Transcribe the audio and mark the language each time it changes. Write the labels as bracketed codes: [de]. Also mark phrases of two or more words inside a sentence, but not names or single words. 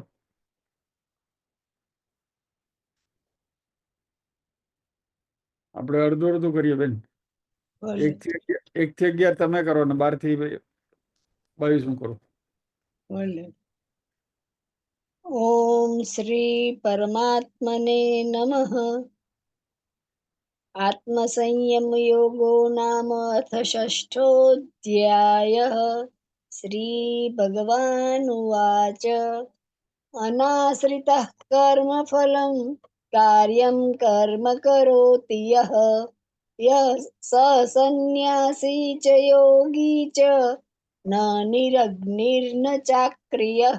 [gu] આપણે અડધું અડધું કરીએ બેન। એક થી 11 તમે કરો ને 12 થી 22 હું કરું। [sa] ओम श्री परमात्मने नमः। आत्मसंयम योगो नाम अथ षष्ठोऽध्यायः। श्री भगवानुवाच अनाश्रितः कर्मफलं कार्यं कर्म करोति यः स सन्न्यासी च योगी च न निरग्निर्न चाक्रियः।